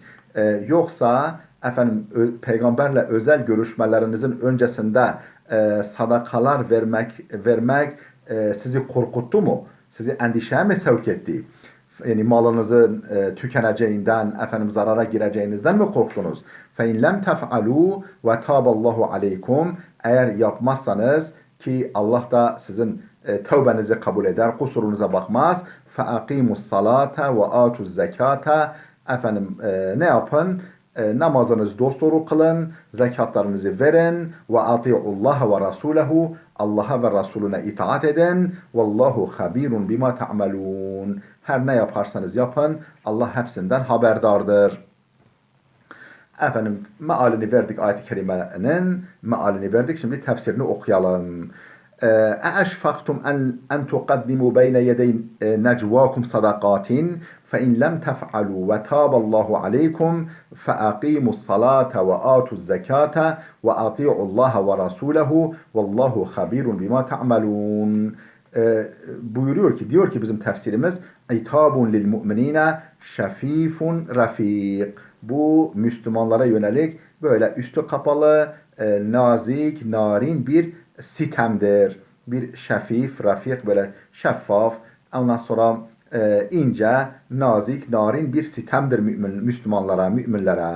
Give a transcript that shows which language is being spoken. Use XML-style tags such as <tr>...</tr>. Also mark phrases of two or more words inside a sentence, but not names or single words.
<tr>Yoksa peygamberle özel görüşmelerinizin öncesinde sadakalar vermek sizi korkuttu mu? Sizi endişeye mi sevk etti? Yani malınızın tükeneceğinden, zarara gireceğinizden mi korktunuz?</tr> <ar>فَاِنْ لَمْ تَفْعَلُوا وَتَابَ اللّٰهُ عَلَيْكُمْ.</ar> <tr>Eğer yapmazsanız ki Allah da sizin tövbenizi kabul eder, kusurunuza bakmaz.</tr> <ar>فَاَقِيمُوا الصَّلَاةَ وَآتُوا الزَّكَاةَ.</ar> <tr>Ne yapın? Namazınızı dosdoğru kılın, zekatlarınızı verin ve</tr> <ar>أطيعوا الله ورسوله.</ar> <tr>Allah'a ve Resulüne itaat edin.</tr> <ar>والله خبير بما تعملون.</ar> <tr>Her ne yaparsanız yapın, Allah hepsinden haberdardır. Mealini verdik ayet-i kerimenin. Mealini verdik. Şimdi tefsirini okuyalım.</tr> <ar>أأشفقتم أن تقدموا بين يدي نجواكم صدقات فإن لم تفعلوا وتاب الله عليكم فأقيموا الصلاة وآتوا الزكاة وأطيعوا الله ورسوله والله خبير بما تعملون.</ar> <tr>Buyuruyor ki, diyor ki bizim tefsirimiz</tr> <ar>عتاب للمؤمنين شفيف رفيق.</ar> <tr>Bu Müslümanlara yönelik böyle üstü kapalı, nazik, narin bir sitemdir. Bir şefif, rafik, böyle şeffaf, ondan sonra ince, nazik, narin bir sitemdir Müslümanlara, müminlere.</tr>